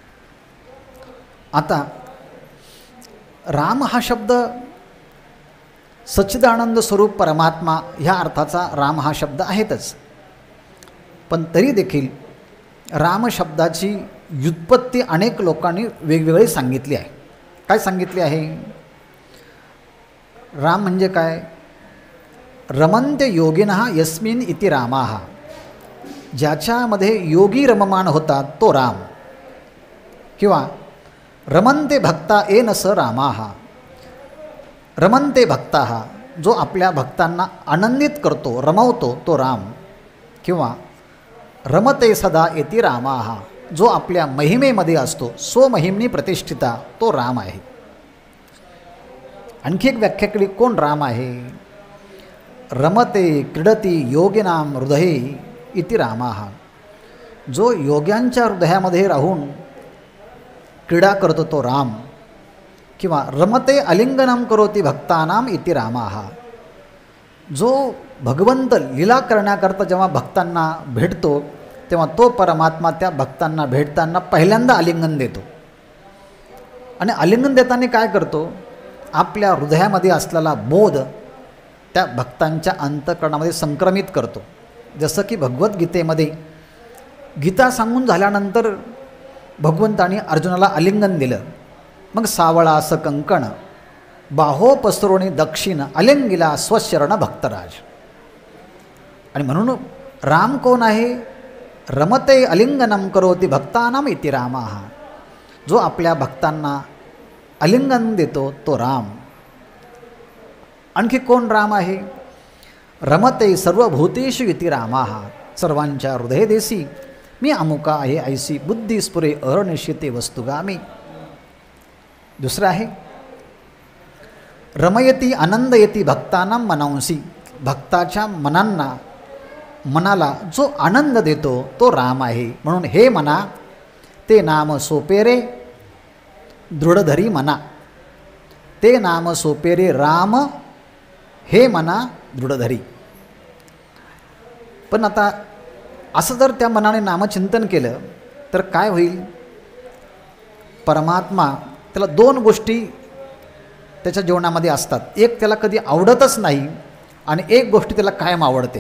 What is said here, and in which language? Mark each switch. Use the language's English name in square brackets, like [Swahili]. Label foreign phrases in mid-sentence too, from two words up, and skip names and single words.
[Marathi] आता राम हा शब्द सच्चिदानंद स्वरूप परमात्मा ह्या अर्थाचा राम हा शब्द आहेतच. पण तरी देखील राम शब्दाची व्युत्पत्ती अनेक लोकांनी वेगवेगळी सांगितली आहे. काय सांगितली आहे? राम म्हणजे काय? [Sanskrit] रमन्ते योगिनः यस्मिन् इति रामाः. [Marathi] ज्याच्यामध्ये योगी रममान होतात तो राम. [Sanskrit] किंवा रमन्ते भक्ता येन स रामाः. रमन्ते भक्ताः, [Marathi] जो आपल्या भक्तांना आनंदित करतो, रमवतो तो राम. किंवा [Sanskrit] रमते सदा येती रामाः, [Marathi] जो आपल्या महिमेमध्ये असतो, [Sanskrit] स्वमहिमनी प्रतिष्ठिता [Marathi] तो राम आहे. आणखी एक व्याख्या केली. कोण राम आहे? [Sanskrit] रमते क्रीडती योगिनाम हृदये इति रामाः. [Marathi] जो योग्यांच्या हृदयामध्ये राहून क्रीडा करतो तो राम. [Sanskrit] किंवा रमते अलिंगनम करोती भक्तानाम इति रामाः. [Marathi] जो भगवंत लीला करण्याकरता जेव्हा भक्तांना भेटतो तेव्हा तो परमात्मा त्या भक्तांना भेटताना पहिल्यांदा आलिंगन देतो. आणि आलिंगन देताना काय करतो? आपल्या हृदयामध्ये असलेला बोध त्या भक्तांच्या अंतःकरणामध्ये संक्रमित करतो. जसं की भगवद्गीतेमध्ये गीता सांगून झाल्यानंतर भगवंताने अर्जुनाला आलिंगन दिलं. मग सावळा असं कंकण बाहो पसरोणी दक्षिण अलिंगिला स्वशरण भक्तराज. आणि म्हणून राम कोण आहे? [Sanskrit] रमते अलिंगनम करोती भक्तानाम इति रामाः. [Marathi] जो आपल्या भक्तांना आलिंगन देतो तो राम. आणखी कोण राम आहे? [Sanskrit] रमते सर्वभूतेषु इति रामाः. [Marathi] सर्वांच्या हृदयदेशी मी अमुका आहे ऐसी बुद्धी स्फुरे अहर्निशिते वस्तुगामी. दुसरं आहे [Sanskrit] रमयती आनंदयती भक्तानां मनंसी. [Marathi] भक्ताच्या मनाला जो आनंद देतो तो राम आहे. म्हणून हे मना ते नाम सोपेरे दृढधरी मना. ते नाम सोपेरे राम हे मना दृढधरी. पण आता असं जर त्या मनाने नामचिंतन केलं तर काय होईल? परमात्मा त्याला दोन गोष्टी त्याच्या जीवनामध्ये असतात. एक त्याला कधी आवडतच नाही आणि एक गोष्ट त्याला कायम आवडते.